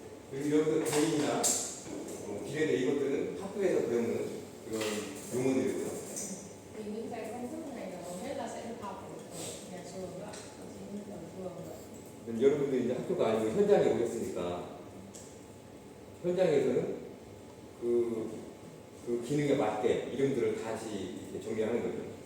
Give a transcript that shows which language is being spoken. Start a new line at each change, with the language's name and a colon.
Korean: 그리고 여기서 개인이나 비례대 이것들은 학교에서 배우는 그런 용어들이고요.
Vietnamese: Thì những cái công thức này là hầu hết là sẽ được học ở nhà trường nữa, chính ở trường nữa.
Korean: 여러분들이 이제 학교가 아니고 현장에 오셨으니까 현장에서는 그 기능에 맞게 이름들을 다시 이렇게 정리하는 거죠.